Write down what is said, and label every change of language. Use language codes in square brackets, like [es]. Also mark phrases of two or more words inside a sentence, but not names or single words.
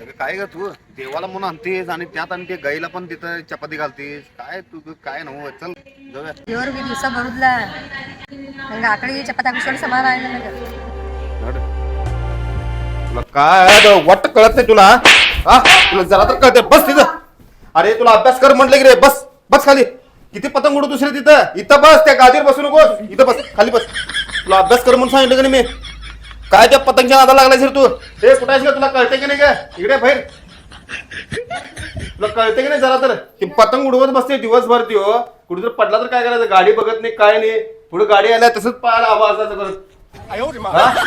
[mr] काय ग तू देवाला म्हणून आणतेस आणि त्यात आणि ते गाईला पण तिथं चपाती घालतेस काय तू काय नव चल जाऊया [kn] ದೇವ್ರಿಗೆ ದಿವಸ ಬರುದಿಲ್ಲ ನಂಗೆ ಆ ಕಡೆಗೆ ಚಪಾತಿ ಹಾಕಿಸ್ಕೊಂಡು ಸಮಾಧಾನ ಇಲ್ಲ ನನಗೆ नड. [mr] तुला काय वाट कळत नाही तुला हा तुला जरा तर कळते बस तिथं अरे तुला अभ्यास कर म्हटलं की रे बस बस खाली किती पतंग उडू दुसरे तिथं इथं बस त्या गादीवर बसू नको इथं बस खाली बस तुला अभ्यास कर म्हणून सांगितलं की नाही मी काय त्या पतंगच्या नादाला लागलाय सर तू हे कुठे आहेस का तुला कळते की नाही का इकडे बाहेर तुला कळते की नाही जरा तर ती पतंग उडवत बसते दिवसभर ती हो कुठे जर पडला तर काय करायचं गाडी बघत नाही काय नाही पुढे गाडी आल्या तसंच पाहायला हवा असायचं करत हा?